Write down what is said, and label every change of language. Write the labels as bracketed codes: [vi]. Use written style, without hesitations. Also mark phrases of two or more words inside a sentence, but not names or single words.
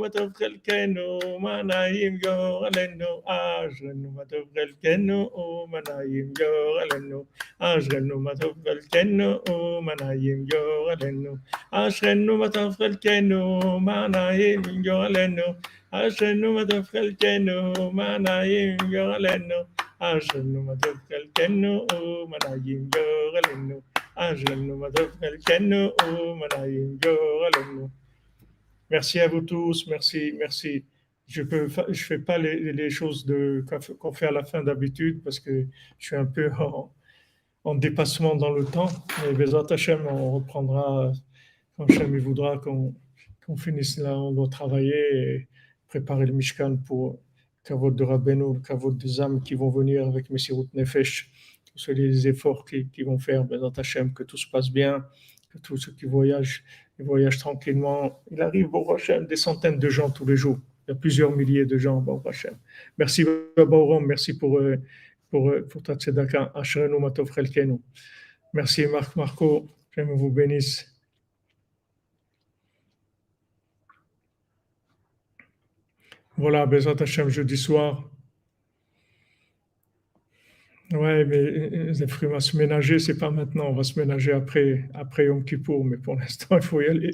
[he] מה טוב חלקנו ומנעים גורלנו אשרנו מה טוב חלקנו ומנעים גורלנו אשרנו מה טוב חלקנו ומנעים גורלנו אשרנו מה טוב חלקנו ומנעים גורלנו אשרנו מה טוב חלקנו ומנעים גורלנו אשרנו מה טוב חלקנו ומנעים גורלנו אשרנו מה טוב חלקנו ומנעים גורלנו. [fr] Merci à vous tous, merci. Je fais pas les choses qu'on fait à la fin d'habitude parce que je suis un peu en dépassement dans le temps. Mais [he] בעזרת השם, [fr] on reprendra quand Hashem il voudra qu'on finisse là, on doit travailler et préparer le Mishkan pour Kavod de Rabbeinu, le Kavod des âmes qui vont venir avec [he] מסירות נפש, [fr] tous les efforts qu'ils vont faire, [he] בעזרת השם, [fr] que tout se passe bien, que tous ceux qui voyagent, ils voyagent tranquillement. Il arrive, [he] ברוך השם, [fr] des centaines de gens tous les jours. Il y a plusieurs milliers de gens, [he] ברוך השם. [fr] Merci, Baruch, merci pour ta tzedaka. [he] אשרנו מה טוב חלקנו. [fr] Merci, Marco. Que Dieu vous bénisse. Voilà, [he] בעזרת השם, [fr] jeudi soir. Ouais, mais les fruits vont se ménager, c'est pas maintenant, on va se ménager après Yom Kippour, mais pour l'instant, il faut y aller.